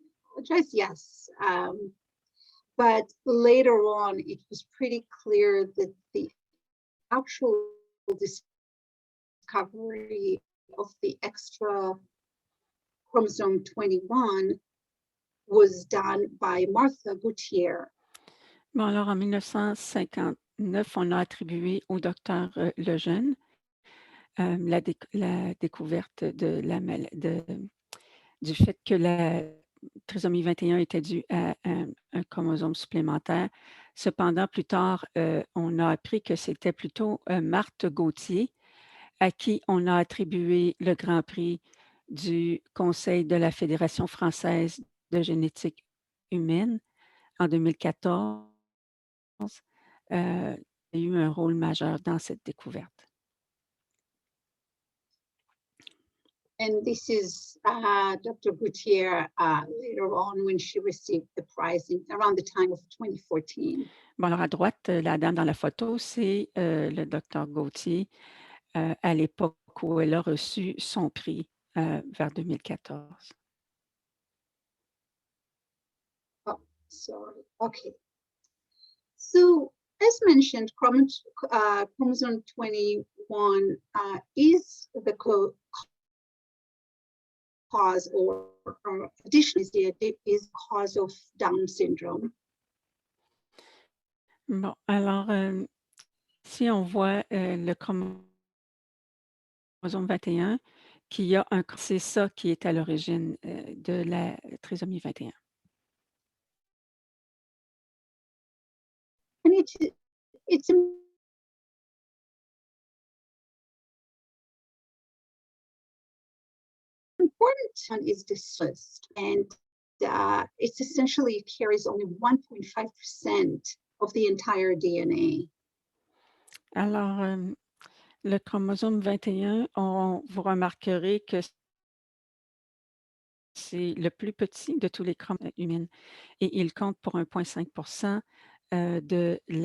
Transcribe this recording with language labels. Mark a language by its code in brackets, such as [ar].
[en] Apologize. Yes. But later on, it was pretty clear that the actual discovery of the extra chromosome 21 was done by Martha Gautier. [fr] Bon, alors en 1959, on a attribué au docteur Lejeune la découverte du fait que la trisomie 21 était due à un chromosome supplémentaire. Cependant, plus tard, on a appris que c'était plutôt Marthe Gautier à qui on a attribué le Grand Prix du Conseil de la Fédération française de génétique humaine en 2014. A eu un rôle majeur dans cette découverte. [en] And this is Dr. Gautier later on when she received the prize around the time of 2014. [fr] Bon, alors à droite, la dame dans la photo, c'est le docteur Gautier à l'époque où elle a reçu son prix vers 2014. [en] Oh, sorry. Okay. So, as mentioned, chromosome 21 is the cause, or additionally, is cause of Down syndrome. [fr] Bon, alors, si on voit le chromosome 21, c'est ça qui est à l'origine de la trisomie 21. [en] And it's important is this list, and it's essentially carries only 1.5% of the entire DNA. [fr] Alors, le chromosome 21, vous remarquerez que c'est le plus petit de tous les chromosomes humains et il compte pour 1,5% de